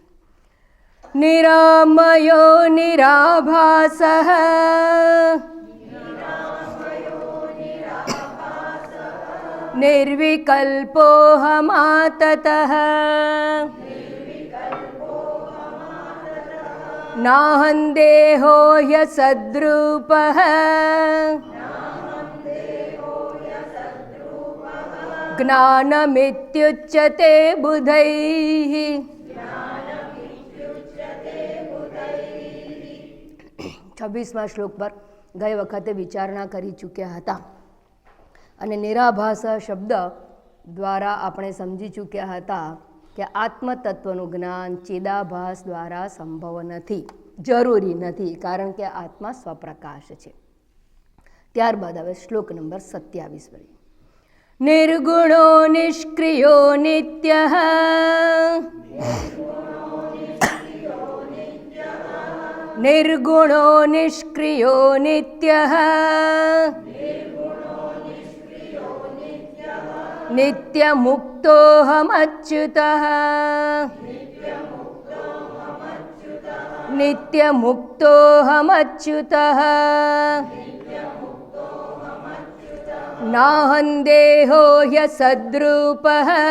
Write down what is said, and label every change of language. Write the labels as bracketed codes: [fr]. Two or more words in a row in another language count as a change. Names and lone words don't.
[sa] निरामयो निराभासः निर्विकल्पोऽहमाततः नाहं देहो ह्यसद्रूपः ज्ञानमित्युच्यते बुधैः. [gu] 26મા શ્લોક પર ગઈ વખતે વિચારણા કરી ચૂક્યા હતા અને નિરાભાસ શબ્દ દ્વારા આપણે સમજી ચૂક્યા હતા કે આત્મતત્વનું જ્ઞાન ચિદાભાસ દ્વારા સંભવ નથી, જરૂરી નથી, કારણ કે આત્મા સ્વપ્રકાશ છે. ત્યારબાદ હવે શ્લોક નંબર 27. [sa] નિર્ગુણો નિષ્ક્રિયો નિત્યઃ निर्गुणो निष्क्रियो नित्यः नित्यमुक्तोऽहमच्युतः नित्यमुक्तोऽहमच्युतः नाहं देहो ह्यसद्रूपः